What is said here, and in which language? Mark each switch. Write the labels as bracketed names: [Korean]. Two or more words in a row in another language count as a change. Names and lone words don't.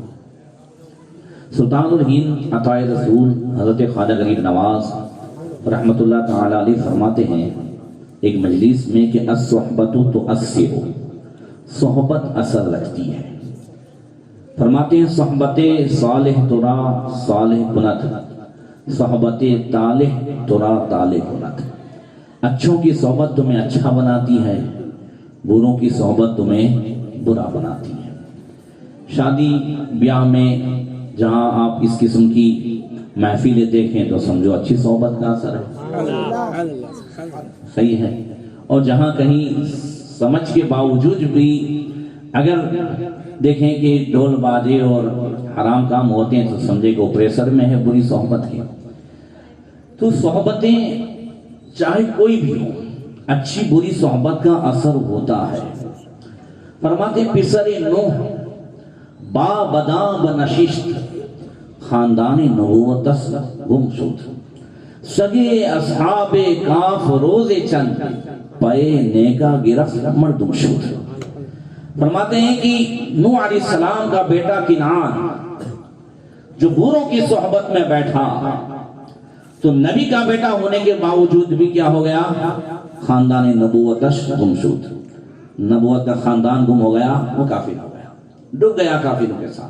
[Urdu] سلطان الہند عطا رسول حضرت خواجہ غریب نواز رحمت اللہ تعالی علیہ فرماتے ہیں ایک مجلس میں کہ [Arabic] الصحبت تؤثر، [Urdu] صحبت اثر رکھتی ہے. [Persian] فرماتے ہیں صحبت صالح ترا صالح کنت، صحبت طالح ترا طالح کنت. [Urdu] اچھوں کی صحبت تمہیں اچھا بناتی ہے، بروں کی صحبت تمہیں برا بناتی ہے. شادی بیاہ میں جہاں آپ اس قسم کی محفلیں دیکھیں تو سمجھو اچھی صحبت کا اثر ہے، صحیح ہے. اور جہاں کہیں سمجھ کے باوجود بھی اگر دیکھیں کہ ڈھول بازے اور حرام کام ہوتے ہیں تو سمجھے کہ پریشر میں ہے بری صحبت کی. تو صحبتیں چاہے کوئی بھی ہو، اچھی بری صحبت کا اثر ہوتا ہے. [Persian] فرماتے پسر نوح با بدا بنششت خاندان نبوتس گم شد، سگے اصحاب کاف روز چند پے نیکا گرفت مردم شد. [Urdu] فرماتے ہیں کہ نوح علیہ السلام کا بیٹا کنعان جو بروں کی صحبت میں بیٹھا تو نبی کا بیٹا ہونے کے باوجود بھی کیا ہو گیا؟ [Persian] خاندان نبوتس گم شد. [Urdu] نبوت کا خاندان گم ہو گیا، وہ کافر ہو گیا، ڈوب گیا کافروں کے ساتھ.